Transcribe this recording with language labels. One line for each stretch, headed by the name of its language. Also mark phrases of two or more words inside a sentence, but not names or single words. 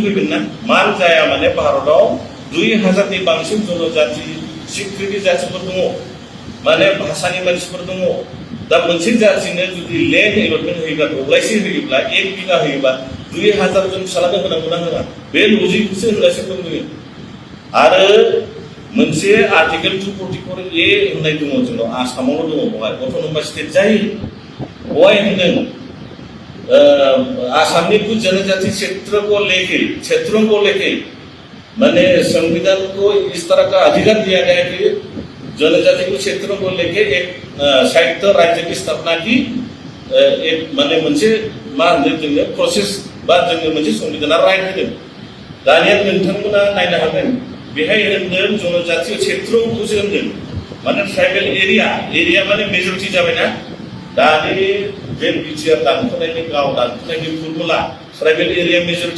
Bodo: फैगोन ना मान जाया माने भारताव 2000नि बांसिन जनजाति सिक्रिटि जातिफोर दङ माने भाषानि मानसिफोर दङ दा मोनसे जातिनो जुदि
English: land allotment
Bodo: होयोब्ला दब्लायसे होयोब्ला 1 बिघा होयोब्ला 2000 जन फिसालानो होनांगौ ना होना बे लजिकखौसो होनगासिनो दं जोङो आरो मोनसे आर्टिकेल 244A होननाय दङ जोंनाव आसामावनो दङ बहाय
English: autonomous state
Bodo: जायो बहाय होनदों
Hindi: आसामनी कुछ जनजाति क्षेत्रों को लेके मैंने संविधान को इस तरह का अधिकार दिया गया कि जनजाति को क्षेत्रों को लेके एक संयुक्त राज्य की स्थापना की एक
Bodo: माने मोनसे मा होनो जोंनो प्रसेस बा जोंनो मोनसे संविधाना राइट होदों दानिया नोंथांमोना नायनो हागोन बेहाय होनदों जनजाति क्षेत्रखौसो होनदों माने
English: tribal area
Bodo: माने मेजरिटि जाबायना दानि बे बिटिआर दानख'नायनि गाव दानख'नायनि फर्मुला
English: tribal area majority